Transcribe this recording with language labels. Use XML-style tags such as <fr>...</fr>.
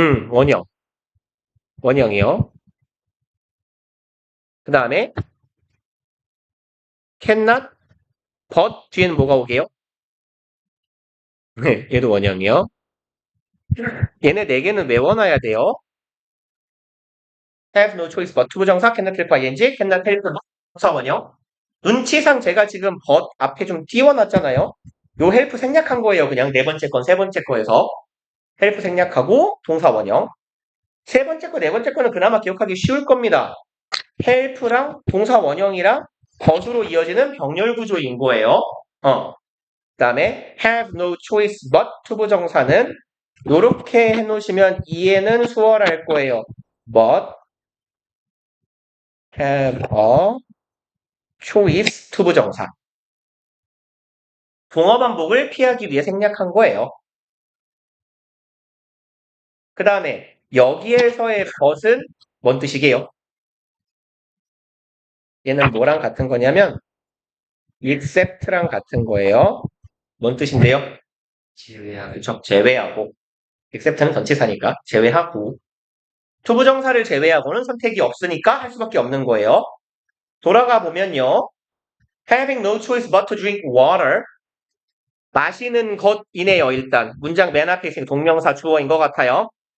<ko>원형. 원형이요. 그 다음에</ko> <en>cannot but</en> <ko>뒤에는 뭐가 오게요? 네, 얘도 원형이요. 얘네 4개는 외워놔야 돼요.</ko> <en>have no choice but 투부정사 cannot help ing, cannot help 부사 원형.</en> <ko>눈치상 제가 지금 but 앞에 좀 띄워놨잖아요. 요 help 생략한 거예요. 그냥 4번째 건, 3번째 거에서. help 생략하고 동사 원형. 3번째 거, 4번째 거는 그나마 기억하기 쉬울 겁니다. help랑 동사 원형이랑 but으로 이어지는 병렬 구조인 거예요. 그 다음에 have no choice but 투부정사는 요렇게 해놓으시면 이해는 수월할 거예요.</ko> <en>but have a choice 투부정사.</en> <ko>동어 반복을 피하기 위해 생략한 거예요. 그 다음에 여기에서의 but은 뭔 뜻이게요? 얘는 뭐랑 같은 거냐면 except랑 같은 거예요. 뭔 뜻인데요? 제외하고. 그쵸? 제외하고. except는 전치사니까 제외하고. 투부정사를 제외하고는 선택이 없으니까 할 수밖에 없는 거예요. 돌아가 보면요.</ko> <en>having no choice but to drink water.</en> <ko>마시는 것이네요. 일단 문장 맨 앞에 있으니 동명사 주어인 것 같아요.</ko>